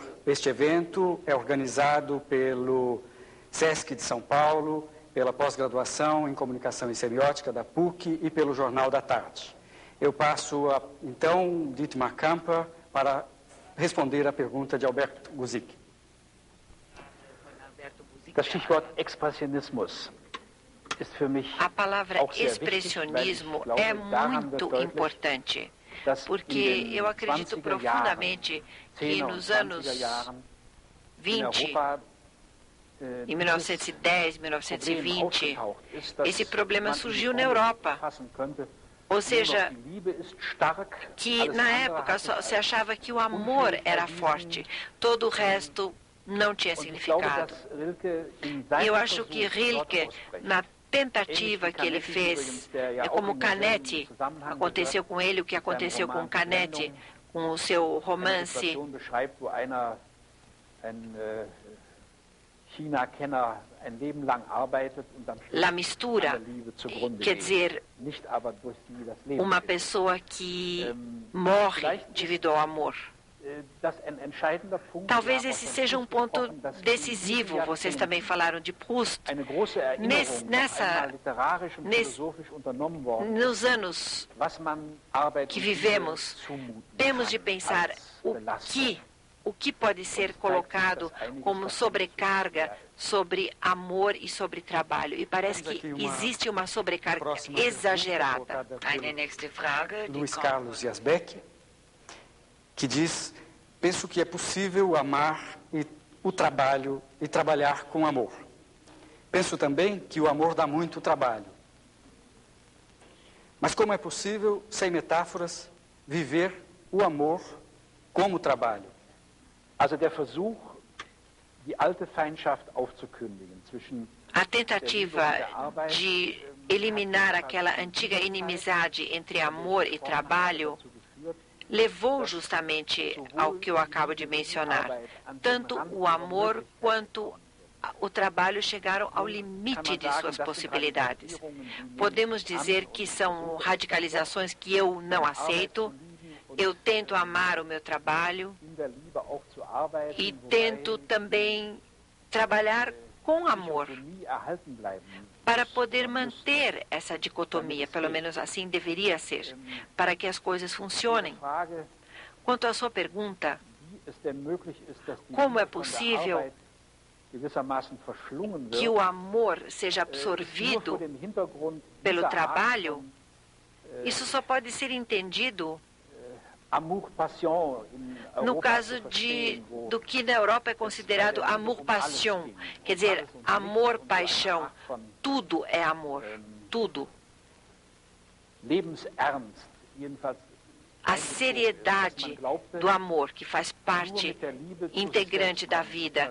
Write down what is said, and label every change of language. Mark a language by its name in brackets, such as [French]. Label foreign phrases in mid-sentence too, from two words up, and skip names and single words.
[Portuguese] Este evento é organizado pelo SESC de São Paulo, pela pós-graduação em Comunicação e Semiótica da PUC e pelo Jornal da Tarde. Eu passo, então, Dietmar Kamper para responder à pergunta de Alberto Guzik. [German] Das Stichwort Expressionismus ist für mich [Portuguese] A palavra [German] auch sehr [Portuguese] expressionismo [German] wichtig, weil ich [Portuguese] é [German] glaube, daran [Portuguese] muito [German] wird deutlich, [Portuguese] importante, [German] dass [Portuguese] porque [German] in den [Portuguese] eu acredito [German] 20er [Portuguese] profundamente que [German] 10er und [Portuguese] nos anos [German] 20er Jahren in [Portuguese] 20, [German] Europa [Portuguese] em 1910, [German] Problem [Portuguese] 1920, [German] aufgetaucht ist, dass [Portuguese] esse problema [German] man in [Portuguese] surgiu [German] die [Portuguese] na [German] Formel [Portuguese] Europa. [German] fassen könnte, [Portuguese] Ou [German] nur [Portuguese] seja, [German] noch die Liebe ist stark, [Portuguese] que [German] alles [Portuguese] na [German] andere [Portuguese] época [German] hat [Portuguese] só [German] sich [Portuguese] se [German] als [Portuguese] achava que o amor era forte, todo o resto não tinha [German] Und ich glaube, [Portuguese] significado. [German] dass Rilke in [Portuguese] E [German] seinem [Portuguese] eu acho [German] Versuch, [Portuguese] que [German] dort [Portuguese] Rilke, [German] ausspricht. [Portuguese] na tentativa que ele [German] Canetti [Portuguese] fez, [German] übrigens, der ja [Portuguese] é [German] auch [Portuguese] como [German] in [Portuguese] Canetti, [German] demselben Zusammenhang [Portuguese] aconteceu [German] gehört, [Portuguese] com ele o que [German] mit seinem [Portuguese] aconteceu com [German] Roman [Portuguese] Canetti, [German] Blendung, [Portuguese] com o seu [German] eine [Portuguese] romance [German] Situation beschreibt, wo ein China-Kenner ein Leben lang arbeitet und am Schluss [Portuguese] La [German] an [Portuguese] Mistura, [German] der Liebe zugrunde [Portuguese] quer [German] geht. [Portuguese] dizer, [German] Nicht aber durch sie das Leben [Portuguese] uma [German] gewinnt. [Portuguese] pessoa que morre devido ao amor. [German] Das ein entscheidender Punkt, [Portuguese] Talvez [German] wir haben [Portuguese] esse [German] auch von [Portuguese] seja [German] Proust [Portuguese] ponto [German] gesprochen, dass in [Portuguese] decisivo. [German] diesen [Portuguese] Vocês [German] Jahrzehnten [Portuguese] também falaram de Proust. [German] eine große Erinnerung noch einmal literarisch und [Portuguese] nesse- [German] philosophisch unternommen worden ist, [Portuguese] Nos anos [German] was man Arbeit [Portuguese] que [German] und Liebe [Portuguese] vivemos, [German] zumuten [Portuguese] temos de [German] kann [Portuguese] pensar [German] als [Portuguese] o [German] Belastung. [Portuguese] que pode ser colocado como sobrecarga sobre amor e sobre trabalho. E parece que existe uma sobrecarga exagerada. [German] Eine nächste Frage. die [Portuguese] Luiz [German] kommt [Portuguese] Carlos Yazbek, que diz: penso que é possível amar o trabalho e trabalhar com amor. Penso também que o amor dá muito trabalho. Mas como é possível, sem metáforas, viver o amor como trabalho? [German] Also der Versuch, die alte Feindschaft aufzukündigen zwischen [Portuguese] A tentativa de eliminar aquela antiga inimizade entre amor e trabalho levou justamente ao que eu acabo de mencionar. Tanto o amor quanto o trabalho chegaram ao limite de suas possibilidades. Podemos dizer que são radicalizações que eu não aceito. Eu tento amar o meu trabalho [German] in der Liebe auch zu arbeiten, [Portuguese] e [German] wobei [Portuguese] tento também trabalhar com amor [German] Dichotomie erhalten bleiben [Portuguese] para poder manter essa dicotomia, pelo menos assim deveria ser, para que as coisas funcionem. [German] Frage, [Portuguese] Quanto à sua pergunta, [German] wie es denn möglich ist, dass die [Portuguese] como é [German] Liebe von der [Portuguese] possível [German] Arbeit gewissermaßen verschlungen [Portuguese] que [German] wird, [Portuguese] o amor seja [German] ist nur vor [Portuguese] absorvido [German] dem Hintergrund [Portuguese] pelo [German] dieser Art [Portuguese] trabalho, [German] von, [Portuguese] isso só pode ser entendido [French] Amour-Passion [German] in [Portuguese] no [German] Europa [Portuguese] caso [German] zu verstehen, wo [Portuguese] do que na Europa é considerado amor-paixão, quer dizer, amor-paixão. Tudo é amor, tudo. [German] Lebensernst, jedenfalls [Portuguese] A seriedade do amor, que faz parte integrante da vida.